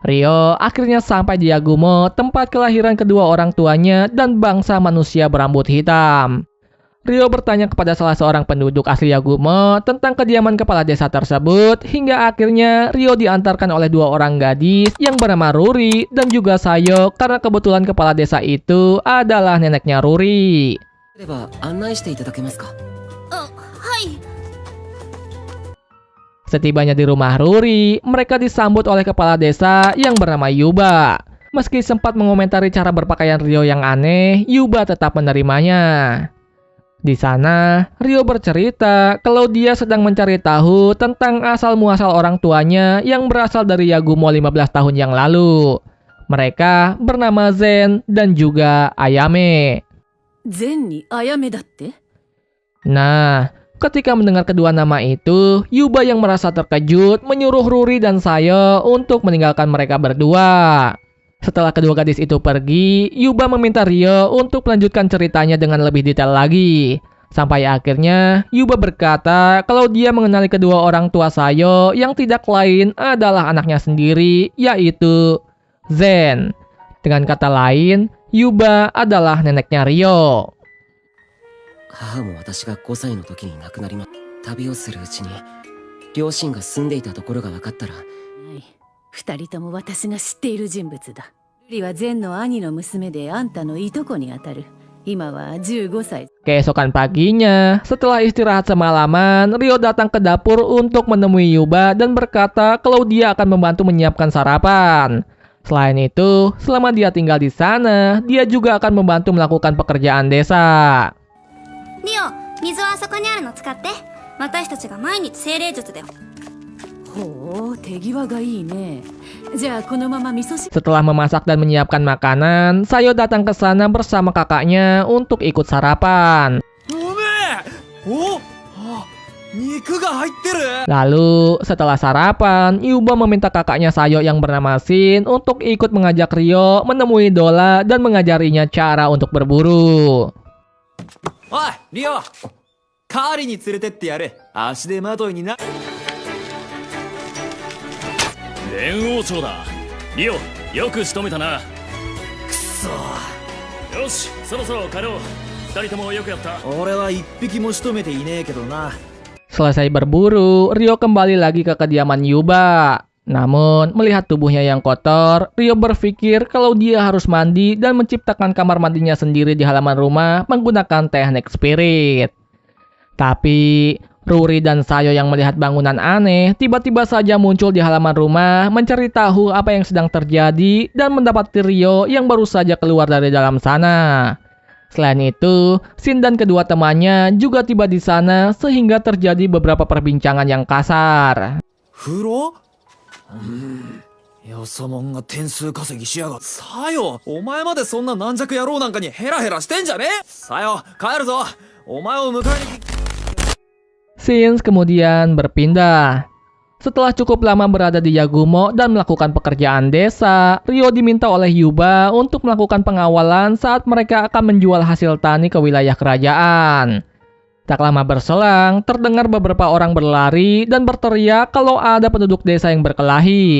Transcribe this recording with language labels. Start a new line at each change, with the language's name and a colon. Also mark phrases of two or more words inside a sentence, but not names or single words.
Indonesian: Ryo akhirnya sampai di Yagumo, tempat kelahiran kedua orang tuanya dan bangsa manusia berambut hitam. Ryo bertanya kepada salah seorang penduduk asli Yagumo tentang kediaman kepala desa tersebut, hingga akhirnya Ryo diantarkan oleh dua orang gadis yang bernama Ruri dan juga Sayo, karena kebetulan kepala desa itu adalah neneknya Ruri.
Japanese: れば案内していただけますか。はい。
Indonesian: Setibanya di rumah Ruri, mereka disambut oleh kepala desa yang bernama Yuba. Meski sempat mengomentari cara berpakaian Ryo yang aneh, Yuba tetap menerimanya. Di sana, Ryo bercerita kalau dia sedang mencari tahu tentang asal-muasal orang tuanya yang berasal dari Yagumo 15 tahun yang lalu. Mereka bernama Zen dan juga Ayame.
Japanese: 善にあやめだって。
Indonesian: Nah, ketika mendengar kedua nama itu, Yuba yang merasa terkejut menyuruh Ruri dan Sayo untuk meninggalkan mereka berdua. Setelah kedua gadis itu pergi, Yuba meminta Ryo untuk melanjutkan ceritanya dengan lebih detail lagi. Sampai akhirnya, Yuba berkata kalau dia mengenali kedua orang tua Sayo yang tidak lain adalah anaknya sendiri, yaitu Zen. Dengan kata lain, Yuba adalah neneknya Ryo.
Japanese: 母も私が5歳の時に亡くなり旅をするうちに両親が住んでいたところが分かったら。はい。二人とも私が知っている人物だ。ルリは善の兄の娘であんたのいとこにあたる。今は15歳。
Indonesian: Keesokan paginya, setelah istirahat semalaman, Ryo datang ke dapur untuk menemui Yuba dan berkata kalau dia akan membantu menyiapkan sarapan. Selain itu, selama dia tinggal di sana, dia juga akan membantu melakukan pekerjaan desa.
Japanese: リオ、水はあそこにあるの使って。私たちが毎日精霊術で。ほう、手際がいいね。じゃあこのまま味噌汁。
Indonesian: Setelah memasak dan menyiapkan makanan, Sayo datang ke sana bersama kakaknya untuk ikut sarapan.
Japanese: ごめん。お、あ、肉が入ってる。
Indonesian: Lalu, setelah sarapan, Yuba meminta kakaknya Sayo yang bernama Shin untuk ikut mengajak Ryo menemui Dola dan mengajarinya cara untuk berburu.
Japanese: おい、リオ。カーリに連れてってやる。足手まといにな。連王朝だ。リオ、よく仕留めたな。くそ。よし、そろそろ帰ろう。二人ともよくやった。俺は一匹も仕留めていねえけどな。
Indonesian: Selesai berburu, Ryo kembali lagi ke kediaman Yuba. Namun, melihat tubuhnya yang kotor, Ryo berpikir kalau dia harus mandi dan menciptakan kamar mandinya sendiri di halaman rumah menggunakan teknik spirit. Tapi, Ruri dan Sayo yang melihat bangunan aneh tiba-tiba saja muncul di halaman rumah mencari tahu apa yang sedang terjadi dan mendapati Ryo yang baru saja keluar dari dalam sana. Selain itu, Shin dan kedua temannya juga tiba di sana sehingga terjadi beberapa perbincangan yang kasar.
Japanese: 風呂？よそもんが点数稼ぎしやがって。さよ、お前までそんな軟弱野郎なんかにヘラヘラしてんじゃねえ。さよ、帰るぞ。お前を迎えに。
Indonesian: Shin kemudian berpindah. Setelah cukup lama berada di Yagumo dan melakukan pekerjaan desa, Ryo diminta oleh Yuba untuk melakukan pengawalan saat mereka akan menjual hasil tani ke wilayah kerajaan. Tak lama berselang, terdengar beberapa orang berlari dan berteriak kalau ada penduduk desa yang berkelahi.